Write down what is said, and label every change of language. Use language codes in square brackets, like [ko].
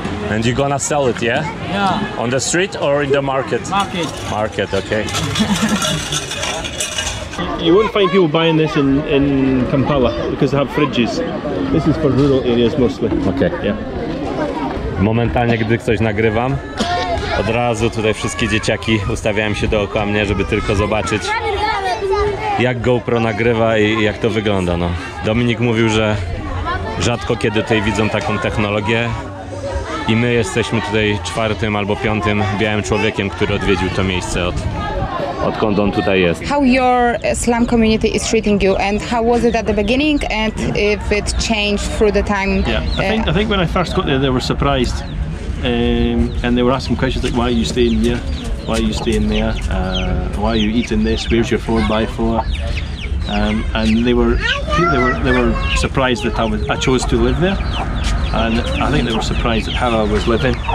[en] And you're gonna sell it, yeah? Yeah. On the street or in the market? Market. Market, okay. You won't find people buying this in Kampala because they have fridges. This is for rural areas mostly. Okay. Yeah. [pl] Momentalnie, gdy ktoś nagrywam, od razu tutaj wszystkie dzieciaki ustawiają się dookoła mnie, żeby tylko zobaczyć, jak GoPro nagrywa i jak to wygląda. No. Dominik mówił, że rzadko kiedy tutaj widzą taką technologię i my jesteśmy tutaj 4. albo 5. białym człowiekiem, który odwiedził to miejsce odkąd on tutaj jest. [en] How your slum community is treating you, and how was it at the beginning, and if it changed through the time? Yeah, I think when I first got there, they were surprised, and they were asking questions like, "Why are you staying here? Why are you staying there? Why are you eating this? Where's your 4x4?" And they were surprised that I chose to live there, and I think they were surprised at how I was living.